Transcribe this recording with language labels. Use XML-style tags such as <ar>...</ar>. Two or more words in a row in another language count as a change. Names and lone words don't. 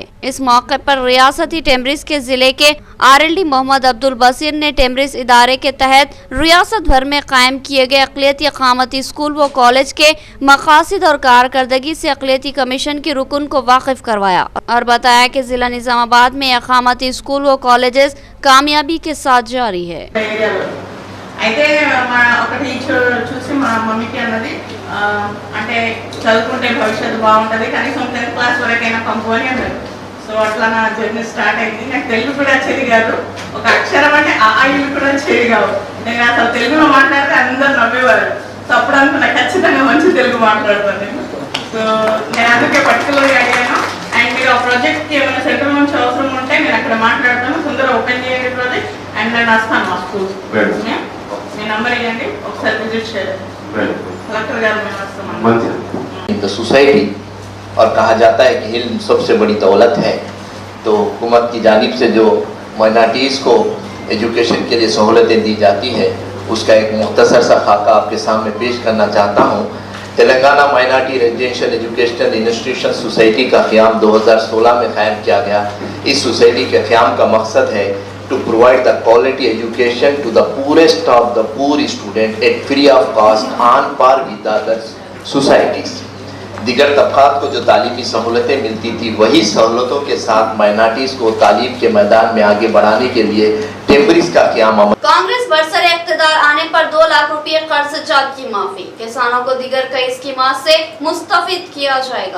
<ur>اس موقع پر ریاستی ٹیمبریس کے ضلع کے آر ایل ڈی محمد عبدالبصیر نے ٹیمبریس ادارے کے تحت ریاست بھر میں قائم کیے گئے اقلیتی اقامتی اسکول و کالج کے مقاصد اور کارکردگی سے اقلیتی کمیشن کے رکن کو واقف کروایا اور بتایا کہ ضلع نظام آباد میں اقامتی اسکول و کالجز کامیابی کے ساتھ جاری ہے.</ur> <te>అయితే ఒకటి చూసి మా మమ్మీకి అన్నది అంటే చదువుకుంటే భవిష్యత్తు బాగుంటుంది, కనీసం 10th క్లాస్ వరకైనా పంపుకొని అన్నారు. సో అట్లా నా</te> <en>journey start</en> <te>అయింది. నాకు తెలుగు కూడా వచ్చేది కాదు, ఒక అక్షరం అంటే ఆయిల్ కూడా వచ్చేది కావు. నేను అసలు తెలుగులో మాట్లాడితే అందరు నవ్వేవారు. సో అప్పుడు అనుకున్నా ఖచ్చితంగా మంచి తెలుగు మాట్లాడతాను నేను. సో నేను అందుకే పర్టికులర్గా అడిగాను. అండ్ మీరు ఆ ప్రాజెక్ట్కి ఏమైనా సెంట్రల్ నుంచి అవసరం ఉంటే నేను అక్కడ మాట్లాడతాను, తొందరగా ఓపెన్ చేయండి ప్రాజెక్ట్, అండ్ నేను వస్తాను మా స్కూల్. మీ నంబర్ ఇవ్వండి, ఒకసారి విజిట్ చేయండి. కలెక్టర్ గారు మేము వస్తాం.</te> <ur>دی سوسائٹی اور کہا جاتا ہے کہ علم سب سے بڑی دولت ہے، تو حکومت کی جانب سے جو مائنارٹیز کو ایجوکیشن کے لیے سہولتیں دی جاتی ہے اس کا ایک مختصر سا خاکہ آپ کے سامنے پیش کرنا چاہتا ہوں. تلنگانہ مائنارٹی ریزیڈنشیل ایجوکیشنل انسٹی ٹیوشن سوسائٹی کا قیام 2016 میں قائم کیا گیا. اس سوسائٹی کے قیام کا مقصد ہے</ur> <en>to provide the quality education to the poorest of the poor student at free of cost on par with the other societies.</en> <ur>دیگر طبقات کو جو تعلیمی سہولتیں ملتی تھی وہی سہولتوں کے ساتھ مائنارٹیز کو تعلیم کے میدان میں آگے بڑھانے کے لیے ٹیمبریس کا قیام عمل. کانگریس برسرِ اقتدار آنے پر 2 لاکھ روپے قرضہ جات کی معافی، کسانوں کو دیگر کئی اسکیمات سے مستفید کیا جائے گا.</ur>